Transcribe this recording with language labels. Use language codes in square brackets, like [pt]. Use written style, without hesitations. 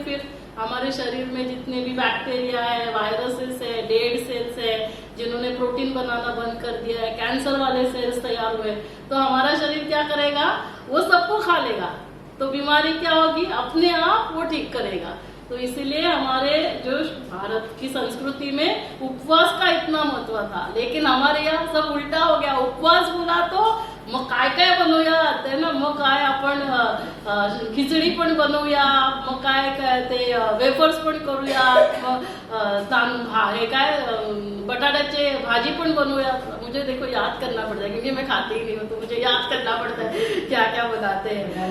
[hi] फिर हमारे शरीर में जितने भी बैक्टीरिया है, वायरसेस है, डेड सेल्स है, जिन्होंने प्रोटीन बनाना बंद कर दिया है, कैंसर वाले सेल्स तैयार हुए, तो हमारा शरीर क्या करेगा, वो सबको खा लेगा। तो बीमारी क्या होगी, अपने आप वो ठीक करेगा। तो इसीलिए हमारे जो भारत की संस्कृति में उपवास का इतना महत्व था, लेकिन हमारे यहाँ सब उल्टा हो गया। [mr] उपवास बोला तो मग काय काय बनवूया ते ना, मग काय आपण खिचडी पण बनवूया, मग काय काय ते वेफर्स पण करूया, मग हे काय बटाट्याचे भाजी पण बनवूया। [hi] मुझे देखो याद करना पड़ता है क्योंकि मैं खाती ही नहीं हूँ, तो मुझे याद करना पड़ता है क्या क्या बनाते हैं।